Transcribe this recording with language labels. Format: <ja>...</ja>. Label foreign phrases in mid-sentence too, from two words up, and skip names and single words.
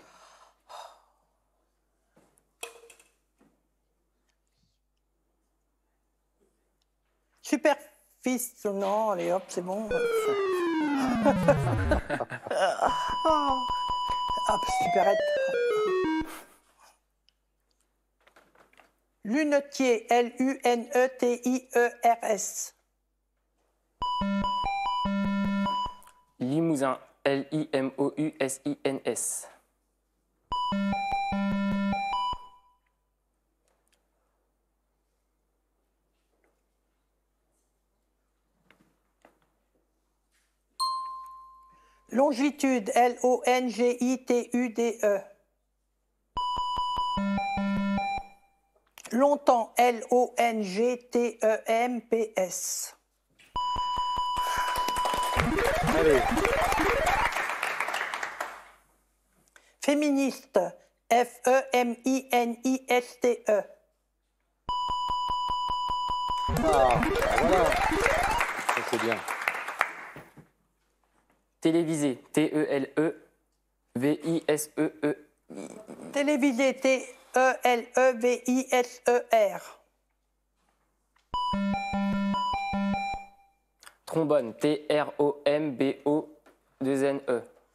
<fr>Superficie, non, allez hop, c'est bon. Hop, supérette. Lunetier, L-U-N-E-T-I-E-R-S. Limousin, L-I-M-O-U-S-I-N-S. Longitude, L-O-N-G-I-T-U-D-E. Longtemps, L-O-N-G-T-E-M-P-S. Allez. Féministe, F-E-M-I-N-I-S-T-E. Ah, voilà. Ça, c'est bien. Télévisé, T-E-L-E-V-I-S-E-E. Télévisé, T-E-L-E-V-I-S-E-R. Trombone, T-R-O-M-B-O-2-N-E.</fr>